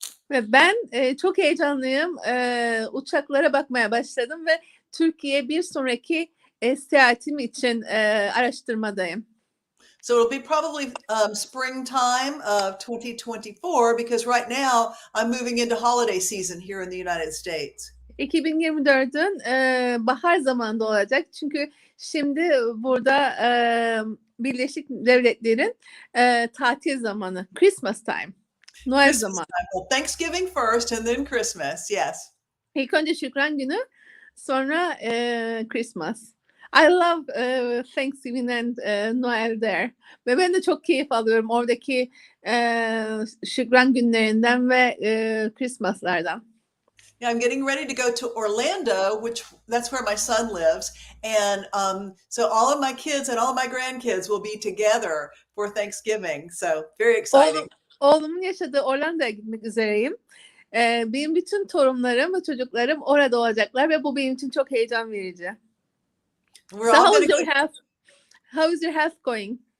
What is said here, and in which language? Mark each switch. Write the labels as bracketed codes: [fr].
[tr] Ve ben çok heyecanlıyım. Uçaklara bakmaya başladım ve Türkiye bir sonraki seyahatim için araştırmadayım. [en] So it'll be probably springtime of 2024 because right now I'm moving into holiday season here in the United States. [tr] 2024'ün bahar zamanında olacak. Çünkü şimdi burada Birleşik Devletler'in tatil zamanı. [en] Christmas time. [tr] Noel zamanı. [en] Well, Thanksgiving first and then Christmas, yes. [tr] İlk önce Şükran Günü, sonra Christmas. [en] I love Thanksgiving and Noel there. [tr] Ve ben de çok keyif alıyorum oradaki Şükran günlerinden ve Christmas'lardan. [en] Yeah, I'm getting ready to go to Orlando, that's where my son lives. And so all of my kids and all of my grandkids will be together for Thanksgiving. So very exciting. [tr] Oğlumun yaşadığı Orlando'ya gitmek üzereyim. Benim bütün torunlarım ve çocuklarım orada olacaklar ve bu benim için çok heyecan verici. [en] How is your health going?